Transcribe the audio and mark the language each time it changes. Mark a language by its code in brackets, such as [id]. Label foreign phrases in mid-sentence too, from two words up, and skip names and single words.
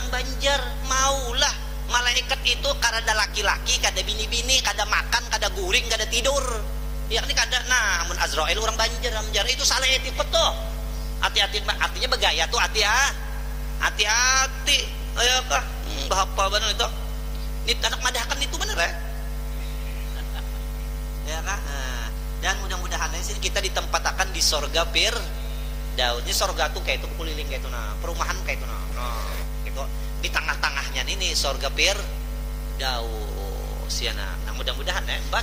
[bjn] Banjar maulah malaikat itu kada laki-laki kada bini-bini kada makan kada guring kada tidur ya kan kada nah mun Azrail orang Banjar itu salah i'tiqad tuh hati-hati artinya begaya tuh hati-hati ya kah apa benar itu ini anak madahakan itu benar ya ya kan dan mudah-mudahan sini kita ditempatkan di sorga Firdaus. [id] Ini sorga tuh kayak itu keliling kayak itu nah perumahan kayak itu nah gitu di tengah-tengahnya ini sorga Firdaus ya nah mudah-mudahan ya mbak